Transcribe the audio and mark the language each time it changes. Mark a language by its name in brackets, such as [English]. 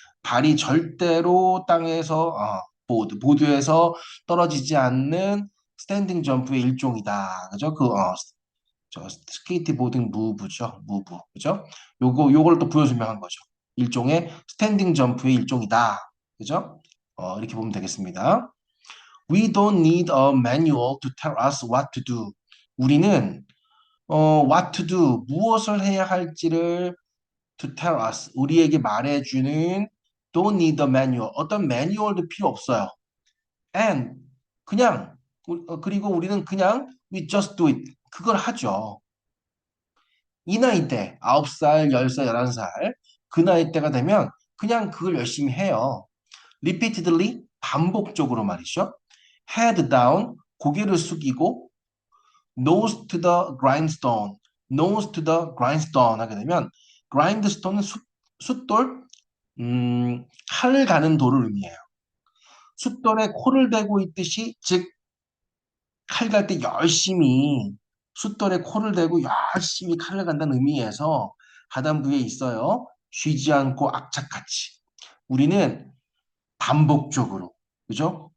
[Korean] 발이 절대로 땅에서 보드에서 떨어지지 않는 스탠딩 점프의 일종이다. 그죠? 저 스케이트보딩 무브죠. 무브. 그죠? 요걸 또 부여 설명한 거죠. 일종의 스탠딩 점프의 일종이다. 그죠? 이렇게 보면 되겠습니다. [English] We don't need a manual to tell us what to do. [Korean] 우리는 what to do, 무엇을 해야 할지를 [English] to tell us, [Korean] 우리에게 말해주는 [English] don't need a manual, [Korean] 어떤 매뉴얼도 필요 없어요. And 그냥 그리고 우리는 그냥 [English] we just do it, [Korean] 그걸 하죠. 이 나이 때 9살, 10살, 11살 그 나이 때가 되면 그냥 그걸 열심히 해요. repeatedly 반복적으로 말이죠. [English] head down [Korean] 고개를 숙이고 [English] nose to the grindstone [Korean] nose to the grindstone 하게 되면 grindstone은 숫돌 칼을 가는 돌을 의미해요. 숫돌에 코를 대고 있듯이 즉 칼 갈 때 열심히 숫돌에 코를 대고 열심히 칼을 간다는 의미에서 하단부에 있어요. 쉬지 않고 악착같이 우리는 반복적으로 그죠?